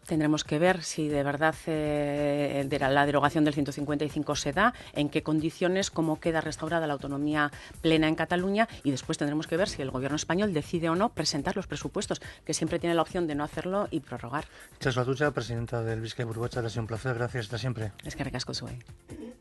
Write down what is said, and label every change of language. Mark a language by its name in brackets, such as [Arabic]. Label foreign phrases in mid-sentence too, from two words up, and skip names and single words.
[Spanish] Tendremos que ver si de verdad la derogación del 155 se da, en qué condiciones, cómo queda restaurada la autonomía plena en Cataluña, y después tendremos que ver si el gobierno español decide o no presentar los presupuestos, que siempre tiene la opción de no hacerlo y prorrogar. Itxaso Atutxa, presidenta del Bizkaiburu Batzar, ha sido un placer. Gracias, hasta siempre. [Basque] Eskerrik asko zuei.